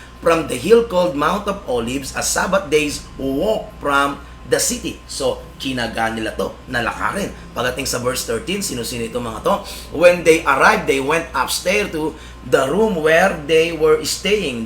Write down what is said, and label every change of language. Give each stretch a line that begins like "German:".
English: from the hill called Mount of Olives, a Sabbath day's walk from the city.
Filipino: So, kinagaan nila to, nalakarin. Pagdating sa verse 13, sino-sino itong mga to?
English: When they arrived, they went upstairs to the room where they were staying.